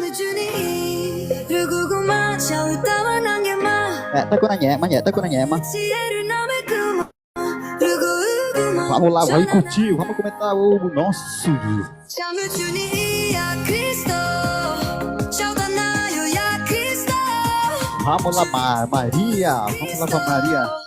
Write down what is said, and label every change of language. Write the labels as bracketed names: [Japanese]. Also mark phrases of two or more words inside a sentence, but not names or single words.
[Vietnamese] Nhẹ tay của nó nhẹ mà nhẹ tay của nó nhẹ mà. [Portuguese] Vamos lá, vai curtir, vamos comentar o nosso. Vamos lá, Maria, vamos lá pra Maria.